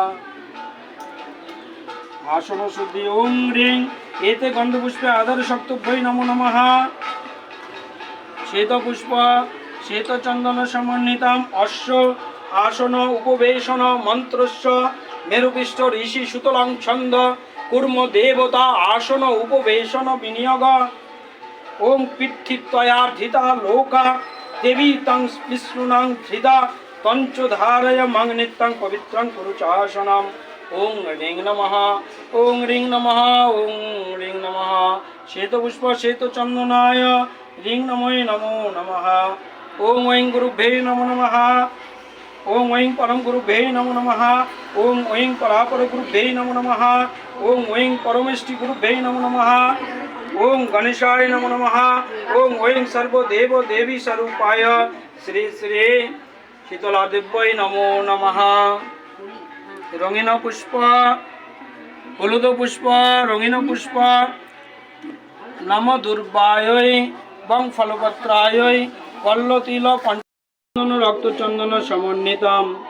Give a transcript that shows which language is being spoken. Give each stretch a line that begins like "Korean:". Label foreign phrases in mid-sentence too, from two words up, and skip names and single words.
Sanskrit: आसन शुद्धि ओं ह्रीं एते गंधपुष्पे आधार शक्तभ्यै नमो नमः श्वेतपुष्प শ্বেতচন্দন সমন্বিতম অশ্ব আসন উপবেশন মন্ত্রস্য মেরুপৃষ্ঠ ঋষি সুতলং ছন্দ কুর্ম দেবতা আসন উপবেশন বিনিয়োগ ওম পিঠিত্বয়ার্ধিতা লোকা দেবী তং বিষ্ণুনাং ধৃতা তঞ্চ ধারয় মং নিত্যং পবিত্রং কুরু চাসনম ওং রিং নমঃ ওং রিং নমঃ ওং রিং নমঃ শ্বেতপুষ্প শ্বেতচন্দনায় রিং নময় নমো নমঃ ওং ঐং গুরুভ্যে নমো নমঃ ওং ঐং পরম গুরুভ্যে নমো নমঃ ওং ঐং পরাপর গুরুভ্যে নমো নমঃ ওং ঐং পরমেষ্টি গুরুভ্যে নমো নমঃ ওং গণেশায় নমো নমঃ ওং ঐং সর্বদেব দেবী স্বরূপায় শ্রী শ্রী শীতলা দেব্যৈ নমো নমঃ
Bangla: রঙিন পুষ্প হলুদ পুষ্প রঙিন পুষ্প
Sanskrit: নম দুর্বায় বং ফলপত্রায় কল্লতিল পঞ্চন্দন রক্তচন্দন সমন্বিতম